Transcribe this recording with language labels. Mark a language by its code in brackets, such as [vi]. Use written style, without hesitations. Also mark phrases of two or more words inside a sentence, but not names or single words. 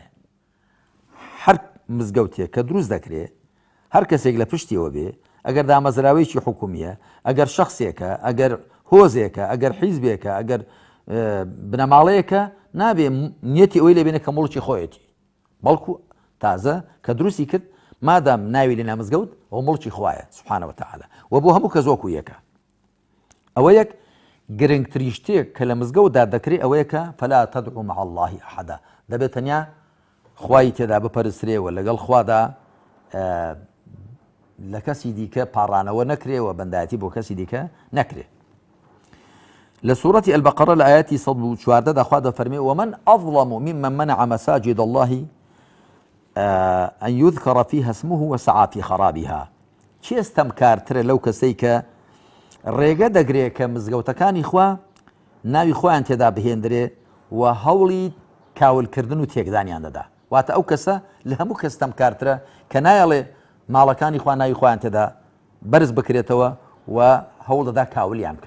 [ckb] هەر مزگەوتێک کە دروست دەکرێت هەر کەسێک لە پشتیەوە بێ، ئەگەر دامەزراوەیەکی حکومیە، ئەگەر شخصێکە، ئەگەر هۆزێکە، ئەگەر حیزبێکە، ئەگەر بنەماڵەیەکە، نابێ نیەتی ئەوەی لێبێنە کە مڵکی خۆیەتی، بەڵکو تازە کە دروستی کرد مادام ناوی لە نامزگەوت ئەو مڵکی خوایە [ar] سبحانه وتعالى، [ckb] و بۆ هەموو کەس وەکو یەکە. ئەوە یەک گرنگترین شتێک کە لە مزگەوتدا دەکرێت ئەوەیە کە [ar] فلا تدعوا مع الله أحدا، [ckb] دەبێت تەنیا خوای تێدا بپەرسترێەوە، لەگەڵ خوادا لە کەسی دیکە پاڕانەوە نەکرێەوە، بەندایەتی بۆ کەسی دیکە نەکرێ. لە سوورەتی البەقەرە لە ئاەتی 114دا خوا دەفەرمێ [ar] ومن أظلم ممن منع مساجد الله أن يذكر فيها اسمه وسعى في خرابها. [ckb] چی ئەستەمکارترە لەو کەسەی کە ڕێگە دەگرێت کە مزگەوتەکانی خوا ناوی خۆیان تێدا بهێندرێ و هەوڵی کاولکردن و تێکدانیان دەدا. واتە ئەو کەسە لە هەموو کەس ئەستەمکارترە کە نایەڵێ ماڵەکانی خوا ناوی خۆیان تێدا بەرز بکرێتەوە و هەوڵ دەدا کاولیان بکە.